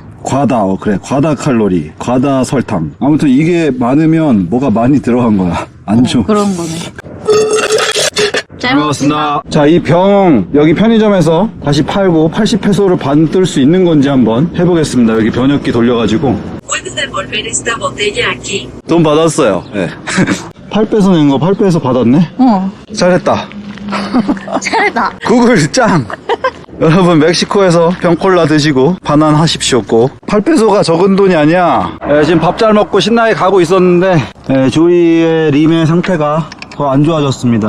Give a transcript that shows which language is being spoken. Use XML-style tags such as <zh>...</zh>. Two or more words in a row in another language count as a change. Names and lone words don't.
<ko>그래. 과다 칼로리, 과다 설탕. 아무튼 이게 많으면 뭐가 많이 들어간 거야. 안 좋아. 그런 거네. 잘 먹었습니다. 자, 이 병 여기 편의점에서 다시 팔고 80페소를 받을 수 있는 건지 한번 해보겠습니다. 여기 변압기 돌려가지고.</ko> <es>Puedes devolver esta botella aquí.</es> <ko>돈 받았어요. 네. 8페소 낸 거 8페소 받았네. 잘했다. 잘했다. 구글 짱. 여러분, 멕시코에서 병콜라 드시고 반환하십시오. 꼭 8페소가 적은 돈이 아니야. 지금 밥 잘 먹고 신나게 가고 있었는데 조이의 림의 상태가 더 안 좋아졌습니다.</ko>